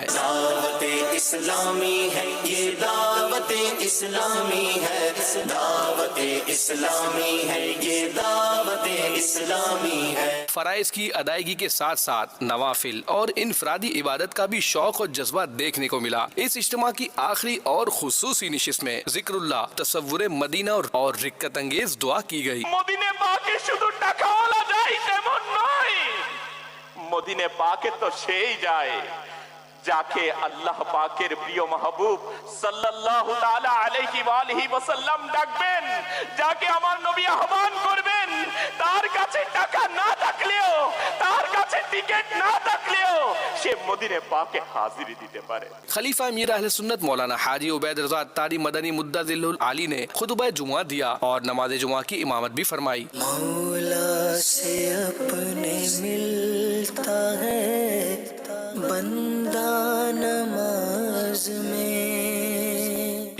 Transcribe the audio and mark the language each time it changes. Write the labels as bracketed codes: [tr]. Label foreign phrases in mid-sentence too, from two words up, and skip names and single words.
[ur] دعوت اسلامی ہے یہ دعوت اسلامی ہے، دعوت اسلامی ہے یہ دعوت اسلامی ہے. فرائض کی ادائیگی کے ساتھ ساتھ نوافل اور انفرادی عبادت کا بھی شوق اور جذبہ دیکھنے کو ملا. اس اجتماع کی آخری اور خصوصی نشست میں ذکر اللہ، تصور مدینہ اور رکت انگیز دعا کی گئی. [bn] মদিনে পাকে শুধু টাকাওয়ালা যায় তেমন নয়, মদিনে পাকে তো সেই যায় যাকে আল্লাহ পাকের প্রিয় মাহবুব [ar] صلى الله تعالى عليه وعلى آله وسلم [bn] ডাকবেন, যাকে আমার নবী আহ্বান করবেন, তার কাছে টাকা না থাকলেও, তার কাছে টিকিট না থাকলেও সে মদিনে পাকে হাজিরি দিতে পারে. [ur] خلیفہ امیر اہل سنت مولانا حاجی عبید رضا اتاری مدنی مدظل العالی نے خطبہ جمعہ دیا اور نماز جمعہ کی امامت بھی فرمائی. مولا سے اپنے ملتا ہے بندہ نماز میں.